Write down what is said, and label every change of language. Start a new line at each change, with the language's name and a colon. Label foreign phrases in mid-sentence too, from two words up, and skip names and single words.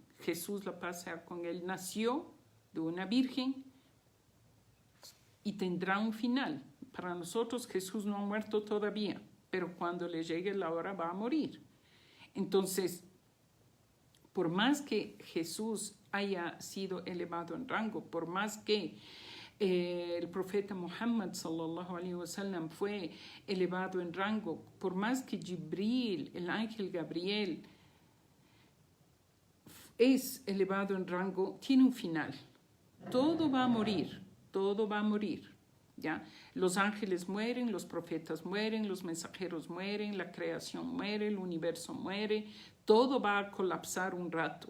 Spanish: Jesús, la paz sea con él, nació de una virgen y tendrá un final. Para nosotros Jesús no ha muerto todavía, pero cuando le llegue la hora va a morir. Entonces, por más que Jesús haya sido elevado en rango, por más que el profeta Muhammad
Arabic: صلى الله عليه وسلم
Spanish: fue elevado en rango, por más que Jibril, el ángel Gabriel, es elevado en rango, tiene un final. Todo va a morir, todo va a morir, ¿ya? Los ángeles mueren, los profetas mueren, los mensajeros mueren, la creación muere, el universo muere, todo va a colapsar un rato.